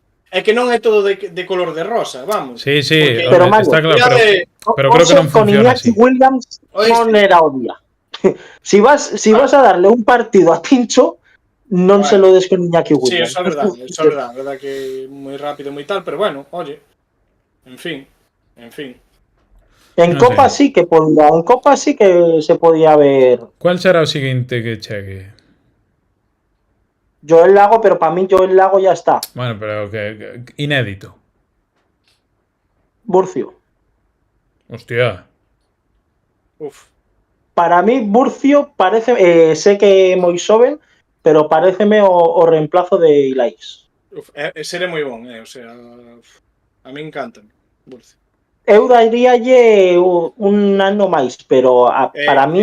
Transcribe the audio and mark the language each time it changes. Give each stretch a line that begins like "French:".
Galician: É que non é todo de color de rosa, vamos. Sí, pero está claro, pero creo que non funciona así. Williams non era o día.
Spanish: Si vas a darle un partido a Tincho, non se lo des con Iñaki Williams.
Galician: Sí, eso é verdad que moi rápido, moi tal, pero bueno, oye, en fin. En Copa sí que se podía ver. ¿Cuál será o seguinte que chegue? Joel Lago, pero para mí Joel Lago
Spanish: ya está.
Galician: Bueno, pero que inédito. Burcio. Hostia. Uf. Para mí Burcio parece, sé que é moi xoven, pero pareceme o reemplazo de Ilaix. Seré moi bon, o sea, a mí encanta Burcio. Eu daríalle un ano máis, pero para mí